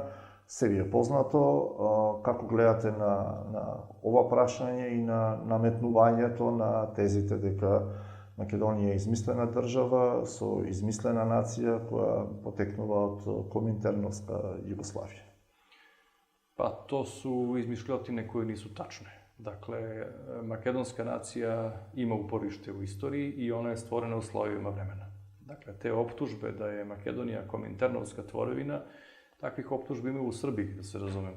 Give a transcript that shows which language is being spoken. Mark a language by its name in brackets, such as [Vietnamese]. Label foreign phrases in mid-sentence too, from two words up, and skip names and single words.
[Macedonian] Се ви е познато, како гледате на ова прашање и на наметнувањето на тезите дека Македонија е измислена држава со измислена нација која потекнува од коминтерновска Југославија? [Serbian] Pa to su izmišljotine koje nisu tačne. Dakle, makedonska nacija ima uporište u istoriji i ona je stvorena u slojevima vremena. Dakle, te optužbe da je Makedonija kominternovska tvorevina, takvih optužbi ima u Srbiji, da se razumemo.